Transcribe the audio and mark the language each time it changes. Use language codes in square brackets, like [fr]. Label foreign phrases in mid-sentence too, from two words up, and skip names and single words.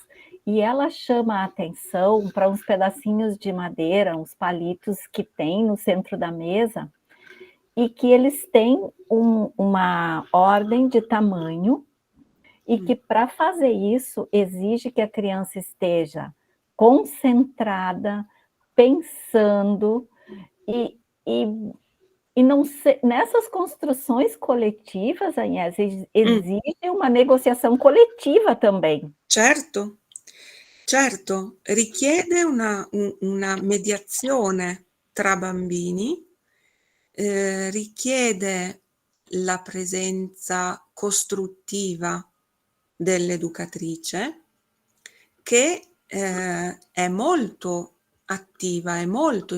[pt] E ela chama a atenção para uns pedacinhos de madeira, uns palitos que tem no centro da mesa, e que eles têm uma ordem de tamanho, e que para fazer isso exige que a criança esteja concentrada, pensando, e não nessas construções coletivas, Agnès, exige uma negociação coletiva também. Certo, certo, [it] richiede una mediazione tra bambini, richiede la presenza costruttiva dell'educatrice che è molto attiva, è molto